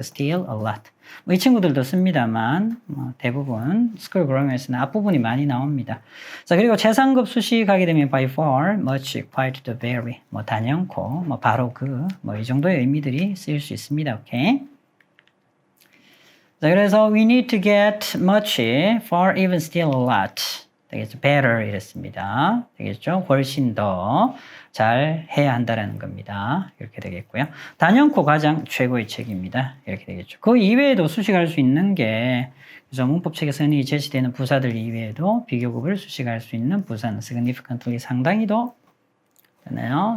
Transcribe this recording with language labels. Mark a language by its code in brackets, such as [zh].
[en] still, a lot. [ko] 이 친구들도 씁니다만 대부분 스쿨 그래머에서는 앞부분이 많이 나옵니다. 자, 그리고 최상급 수식 하게 되면 by far, much, quite, the very. 단연코, 바로 그, 이 정도의 의미들이 쓰일 수 있습니다. 오케이? 자, 그래서 [en] we need to get much, far, even, still, a lot. [ko] 되겠죠? better 이랬습니다. 되겠죠? 훨씬 더 잘 해야 한다라는 겁니다. 이렇게 되겠고요. 단연코 가장 최고의 책입니다. 이렇게 되겠죠. 그 이외에도 수식할 수 있는 게 그래서 문법책에서 흔히 제시되는 부사들 이외에도 비교급을 수식할 수 있는 부사는 significantly 상당히도 되나요?